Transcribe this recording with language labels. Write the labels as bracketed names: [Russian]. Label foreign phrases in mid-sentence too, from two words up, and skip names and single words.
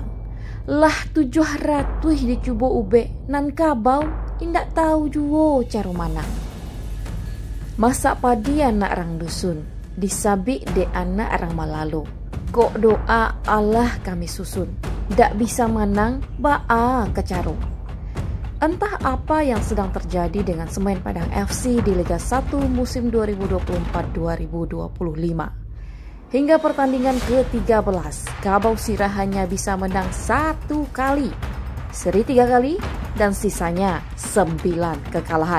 [Minangkabau] Lah 700 di cubo ube nan kabau, indak tahu juwo caro mana. Masak padi anak orang dusun, disabik de anak orang malalu. Kok doa Allah kami susun, dak bisa menang ba'a kecaro. [Indonesian] Entah apa yang sedang terjadi dengan Semen Padang FC di Liga 1 musim 2024-2025. Hingga pertandingan ke-13, Kabau Sirah hanya bisa menang 1 kali, seri 3 kali, dan sisanya 9 kekalahan.